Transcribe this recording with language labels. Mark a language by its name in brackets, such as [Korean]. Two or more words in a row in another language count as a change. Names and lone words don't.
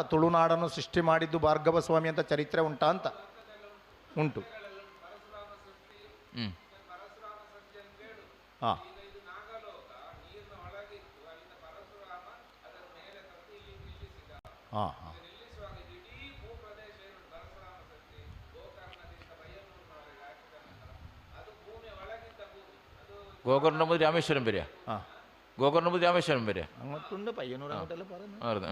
[Kannada] ತುಳುನಾಡನ್ನು ಸೃಷ್ಟಿ ಮಾಡಿದ್ದು ಭಾರ್ಗವ ಸ್ವಾಮಿ ಅಂತ ಚರಿತ್ರೆ ಉಂಟಾ ಅಂತ ಉಂಟು. ಹಾಂ, ಹಾಂ, ಹಾಂ. [Malayalam] ഗോകർണം മുതൽ രാമേശ്വരം വരെ. ഗോകർണം മുതൽ രാമേശ്വരം വരെ അങ്ങോട്ടുണ്ട്. പയ്യന്നൂർ അങ്ങോട്ടല്ലേ പറയുന്നത്.